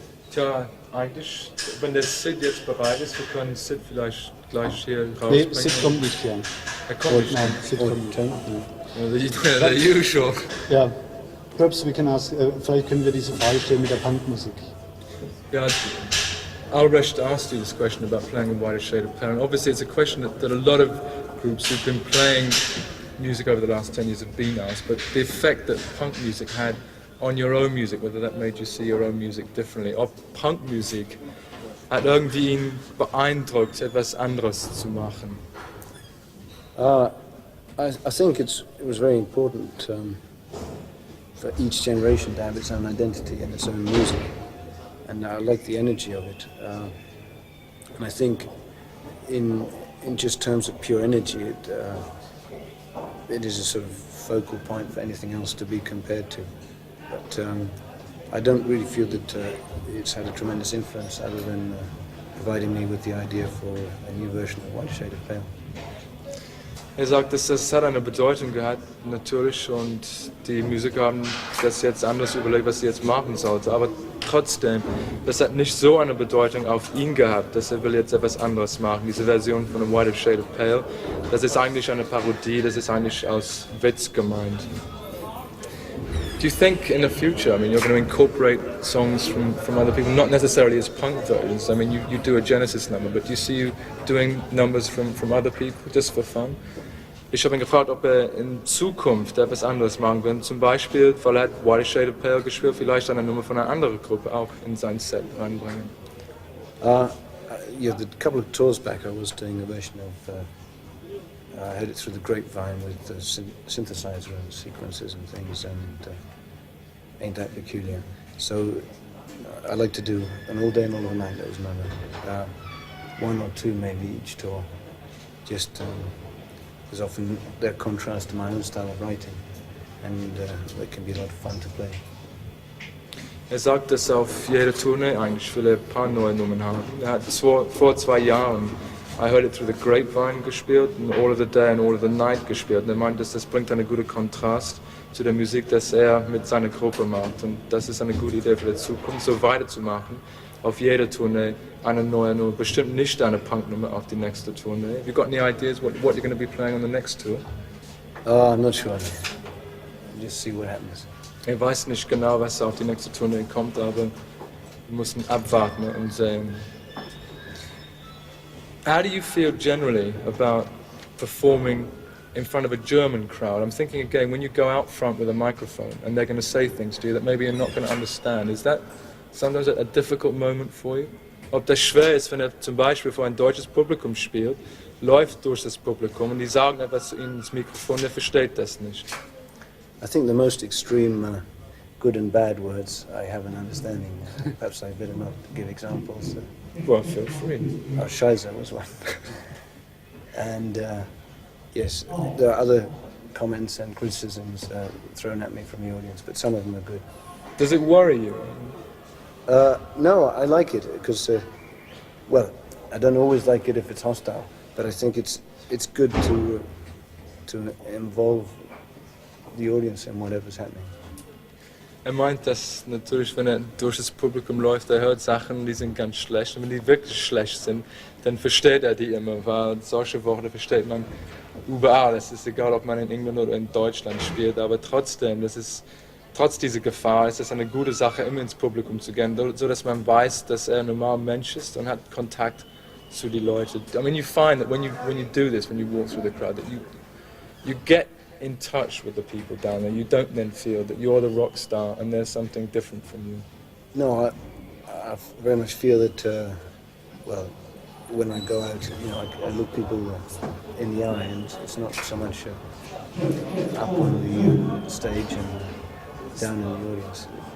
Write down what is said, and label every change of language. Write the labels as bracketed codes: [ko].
[de] Tja, eigentlich, wenn der Sid jetzt bereit ist, wir können Sid vielleicht gleich hier rausbringen. Nee, Sid kommt nicht her. Er kommt nicht. Nein, Sid kommt nicht her. [en] The usual. [de] Ja, [en] perhaps we can ask, [de] vielleicht können wir diese Frage stellen mit der Punkmusik. [en] Yeah, Albrecht asked you this question about playing a wider shade of pale, and obviously it's a question that a lot of groups who've been playing music over the last 10 years have been asked, but the effect that punk music had on your own music, whether that made you see your own music differently, [de] ob Punkmusik hat irgendwie ihn beeindruckt, etwas anderes zu machen. [en] I think it was very important for each generation to have its own identity and its own music, and I like the energy of it. And I think in just terms of pure energy, it is a sort of focal point for anything else to be compared to. But I don't really feel that it's had a tremendous influence, other than providing me with the idea for a new version of Wider Shade of Pale. [de] Er sagt, dass das hat eine Bedeutung gehabt, natürlich, und die Musiker haben das jetzt anders überlegt, was sie jetzt machen sollten. Aber trotzdem, das hat nicht so eine Bedeutung auf ihn gehabt, dass er will jetzt etwas anderes machen. Diese Version von A Wider Shade of Pale, das ist eigentlich eine Parodie, das ist eigentlich aus Witz gemeint. [en] Do you think in the future, I mean, you're going to incorporate songs from other people, not necessarily as punk versions? I mean, you do a Genesis number, but do you see you doing numbers from other people just for fun? [de] Ich habe ihn gefragt, ob er in Zukunft etwas anderes machen will. Zum Beispiel, weil er hat Wider Shade of Pale gespielt, vielleicht eine Nummer von einer anderen Gruppe auch in sein Set reinbringen. [en] Yeah, the couple of tours back, I was doing a version of I heard it through the grapevine with the synthesizer and sequences and things, and Ain't That Peculiar. So I like to do an All Day and All of Night, that was another. one or two maybe each tour, just because often they're contrast to my own style of writing, and they can be a lot of fun to play. [de] Er sagt, dass er auf jeder Tournee eigentlich will ein paar neue Nummern haben. Er hat vor 2 Jahren I Heard It Through the Grapevine gespielt und All of the Day and All of the Night gespielt. Und er meint, dass das bringt einen guten Kontrast zu der Musik, das er mit seiner Gruppe macht. Und das ist eine gute Idee für die Zukunft, so weiterzumachen. Auf jeder Tournee eine neue Nummer, bestimmt nicht eine Punknummer auf die nächste Tournee. [en] Have you got any ideas what you're going to be playing on the next tour? I'm not sure. Just see what happens. [de] Ich weiß nicht genau, was auf die nächste Tournee kommt, aber wir müssen abwarten und sehen. [en] How do you feel generally about performing in front of a German crowd? I'm thinking again, when you go out front with a microphone and they're going to say things to you that maybe you're not going to understand, is that sometimes a difficult moment for you? [de] Ob das schwer ist, wenn er zum Beispiel vor ein deutsches Publikum spielt, läuft durch das Publikum und die sagen etwas zu ihm ins Mikrofon, er versteht das nicht. [en] I think the most extreme good and bad words I have an understanding. Perhaps I better not give examples. Well, feel free. Oh, Scheiße was one. And yes, there are other comments and criticisms thrown at me from the audience, but some of them are good. Does it worry you? No, I like it because, well, I don't always like it if it's hostile, but I think it's good to involve the audience in whatever's happening. [de] Er meint, dass natürlich, wenn er durch das Publikum läuft, er hört Sachen, die sind ganz schlecht. Und wenn die wirklich schlecht sind, dann versteht er die immer, weil solche Worte versteht man überall. Es ist egal, ob man in England oder in Deutschland spielt, aber trotzdem, trotz dieser Gefahr ist es eine gute Sache, immer ins Publikum zu gehen, so dass man weiß, dass er ein normaler Mensch ist und hat Kontakt zu den Leuten. [en] I mean, you find that when you do this, when you walk through the crowd, that you get in touch with the people down there. You don't then feel that you're the rock star and there's something different from you. No, I very much feel that, well, when I go out, you know, I look people in the eye, and it's not so much up on the stage and down in the audience.